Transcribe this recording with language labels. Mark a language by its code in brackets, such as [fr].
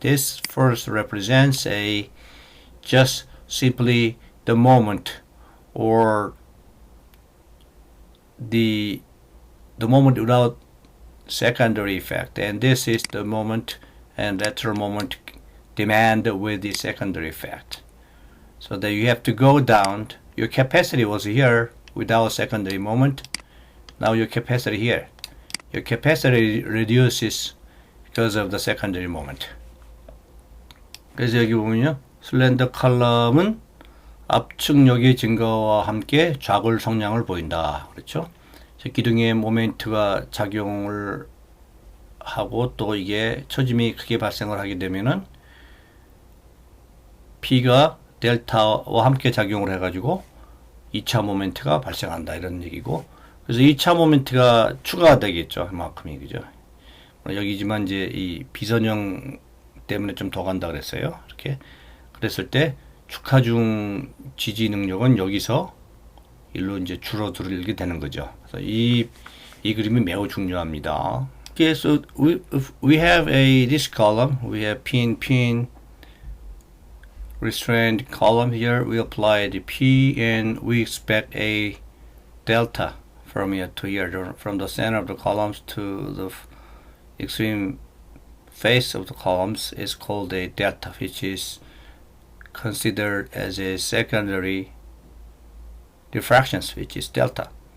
[en] This first represents just simply the moment, or the moment without secondary effect, and this is the moment and lateral moment demand with the secondary effect. so that you have to go down. Your capacity was here without secondary moment. Now your capacity here. Your capacity reduces because of the secondary moment. [ko] 그래서 여기 보면요, 슬렌더 컬럼은 압축력의 증가와 함께 좌골 성량을 보인다. 그렇죠? 기둥의 모멘트가 작용을 하고 또 이게 처짐이 크게 발생을 하게 되면은 P가 델타와 함께 작용을 해가지고 2차 모멘트가 발생한다 이런 얘기고, 그래서 2차 모멘트가 추가되겠죠. 그만큼이, 그죠? 여기지만 이제 이 비선형 때문에 좀 더 간다 그랬어요. 이렇게 그랬을 때 축하중 지지 능력은 여기서 일로 이제 줄어들게 되는 거죠. 그래서 이 그림이 매우 중요합니다. [en] Okay, so we have this column. We have pin restrained column here. We apply the P and we expect a delta from here to here, from the center of the columns to the extreme face of the columns is called a delta, which is considered as a secondary diffractions, which is delta.